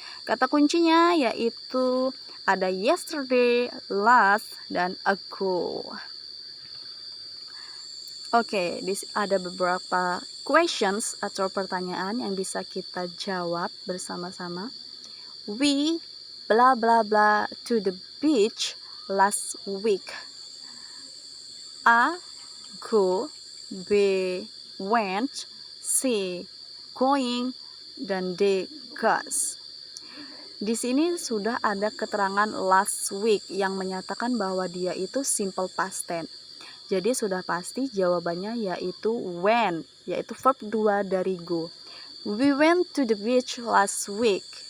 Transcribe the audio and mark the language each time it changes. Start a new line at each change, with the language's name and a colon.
Indonesian: Kata kuncinya yaitu ada yesterday, last, dan ago. Oke, ada beberapa questions atau pertanyaan yang bisa kita jawab bersama-sama.
English: We blah blah blah to the beach last week. A. Go. B. Went. C. Going.
Indonesian: Dan
English: D. Goes.
Indonesian: Di sini sudah ada keterangan last week yang menyatakan bahwa dia itu simple past tense. Jadi sudah pasti jawabannya yaitu went, yaitu verb 2 dari go.
English: We went to the beach last week.